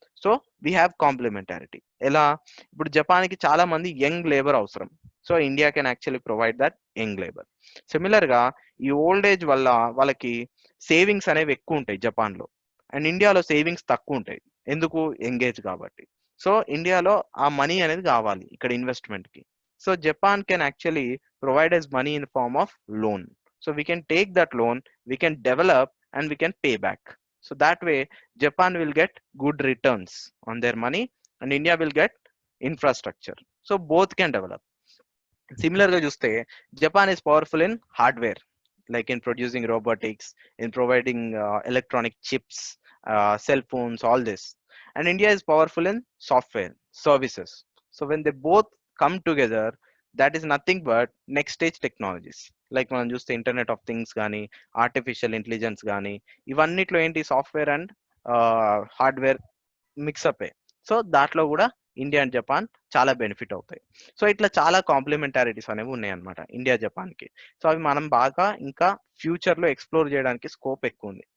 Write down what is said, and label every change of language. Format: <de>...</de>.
<en>So we have complementarity.</en> <te>ఎలా? ఇప్పుడు జపాన్కి చాలా మంది</te> <en>Young labour అవసరం, so India can actually provide that young labour.</en> <te>సిమిలర్గా ఈ ఓల్డ్ ఏజ్ వల్ల వాళ్ళకి సేవింగ్స్ అనేవి ఎక్కువ ఉంటాయి జపాన్లో, అండ్ ఇండియాలో సేవింగ్స్ తక్కువ ఉంటాయి. ఎందుకు? యంగ్ ఏజ్ కాబట్టి. సో ఇండియాలో ఆ మనీ అనేది కావాలి ఇక్కడ ఇన్వెస్ట్మెంట్కి.</te> <en>So Japan can actually provide us money in the form of loan. So we can take that loan, we can develop, and we can pay back. So that way, Japan will get good returns on their money, and India will get infrastructure. So both can develop. Similarly, చూస్తే Japan is powerful in hardware, like in producing robotics, in providing electronic chips, cell phones, all this. And India is powerful in software services. So when they both come together, that is nothing but next stage technologies.</en> <te>Like మనం చూస్తే internet of things కానీ, artificial intelligence కానీ, ఇవన్నిట్లో ఏంటి software and hardware mix-up. So దాంట్లో కూడా India and Japan చాలా benefit అవుతాయి. So ఇట్లా చాలా కాంప్లిమెంటారిటీస్ అనేవి ఉన్నాయి అనమాట ఇండియా జపాన్ కి. సో అవి మనం బాగా ఇంకా ఫ్యూచర్ లో ఎక్స్ప్లోర్ చేయడానికి స్కోప్ ఎక్కువ ఉంది.</te>